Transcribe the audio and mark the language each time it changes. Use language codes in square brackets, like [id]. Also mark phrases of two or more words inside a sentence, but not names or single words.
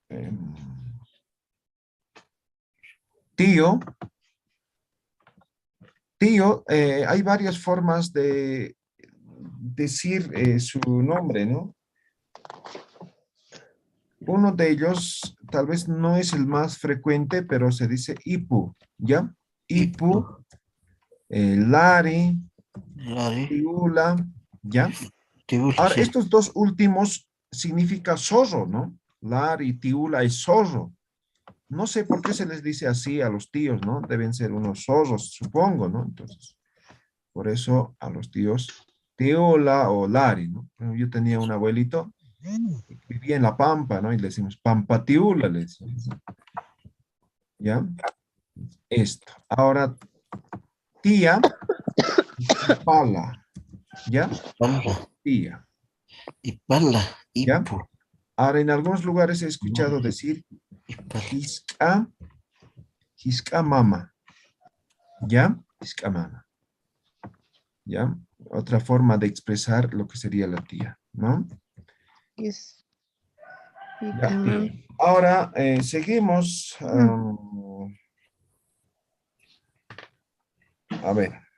[es] Tío. Tío, hay varias formas de decir su nombre, ¿no? Uno de ellos tal vez no es el más frecuente, pero se dice ipu, ¿ya? [qu] Ipu, lari, [es] Lari. tiula, ¿ya? Tiula, Ahora, sí. estos dos últimos significa zorro, ¿no? [qu] Lari, tiula [es] y zorro. No sé por qué se les dice así a los tíos, ¿no? Deben ser unos zorros, supongo, ¿no? Entonces, por eso a los tíos, tiola o lari, ¿no? Bueno, yo tenía un abuelito que vivía en La Pampa, ¿no? Y le decimos pampatiula, le decimos, ¿ya? Esto. Ahora, tía, pala, ¿ya? Pala. Tía, Y pala. ¿ya? Ipu. Ahora, en algunos lugares he escuchado decir Y pala. [qu] Hisca mama, ¿ya? Hisca mama, [es] ¿ya? Otra forma de expresar lo que sería la tía, ¿no? Yes. Ya. Ahora, seguimos. A ver.